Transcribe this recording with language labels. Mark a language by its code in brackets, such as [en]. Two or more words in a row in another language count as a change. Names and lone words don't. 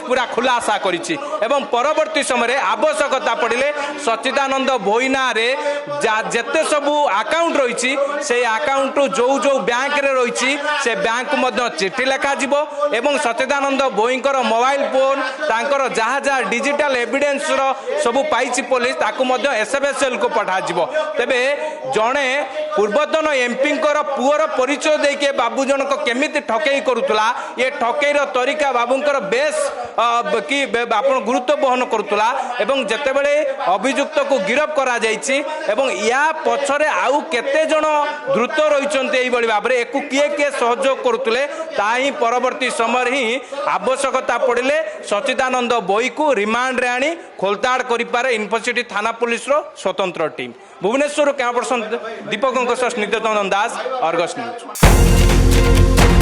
[or] ପୂରା ଖୁଲାସା କରିଛି ଏବଂ ପରବର୍ତ୍ତୀ ସମୟ ଆବଶ୍ୟକତା ପଡ଼ିଲେ ସଚ୍ଚିଦାନନ୍ଦ ଭୋଇନା ରେ ଯେତେ ସବୁ ଆକାଉଣ୍ଟ ରହି ସେ ଆକାଉଣ୍ଟ ଯୋ ଯୋ ବ୍ୟାଙ୍କ ରେ ରହି ସେ ବ୍ୟାଙ୍କ ମଧ୍ୟ ଚିଠି ଲେଖା ଯିବ ଏବଂ ସଚ୍ଚିଦାନନ୍ଦ ଭୋଇଙ୍କର [en] mobile phone [or] ତାଙ୍କର ଯାହା ଯାହା [en] digital evidence [or] ର ସବୁ ପାଇଛି ପୁଲିସ ତାକୁ ମଧ୍ୟ ଏସଏଫଏସଏଲ କୁ ପଠା ଯିବ ତେବେ ଜଣେ ପୂର୍ବତନ ଏମପି ପୁଅର ପରିଚୟ ଦେଇକେ ବାବୁ ଜନକ କେମିତି ଠକେଇ କରୁଥିଲା ଏ ଠକେଇ ର ତରିକା ବାବୁଙ୍କର ବେସ କି ଆପଣ ଗୁରୁତ୍ୱ ବହନ କରୁଥିଲା ଏବଂ ଯେତେବେଳେ ଅଭିଯୁକ୍ତ କୁ ଗିରଫ କରା ଯାଉଛି ଏବଂ ଯା ପଛରେ ଆଉ କେତେ ଜଣ ଦ୍ରୁତ ରହିଛନ୍ତି ଏହି ବଳି ଭାବରେ ଏକୁ କିଏ କିଏ ସହଯୋଗ କରୁଥିଲେ ତାହି ପରବର୍ତ୍ତୀ ସମୟ ହିଁ ଆବଶ୍ୟକତା ପଡ଼ିଲେ ସଚ୍ଚିଦାନନ୍ଦ ଭୋଇ କୁ ରିମାଣ୍ଡ ରେ ଆଣି ଖୋଳତାଡ଼ କରି ପାରେ ଇନଫୋସିଟି ଥାନା ପୁଲିସ ର ସ୍ୱତନ୍ତ୍ର ଟିମ ଭୁବନେଶ୍ୱର [en] camera person [or] ଦୀପକ ସ୍ନିଗ୍ଧଚନ୍ଦନ ଦାସ ଅର୍ଗସ ନ୍ୟୁଜ।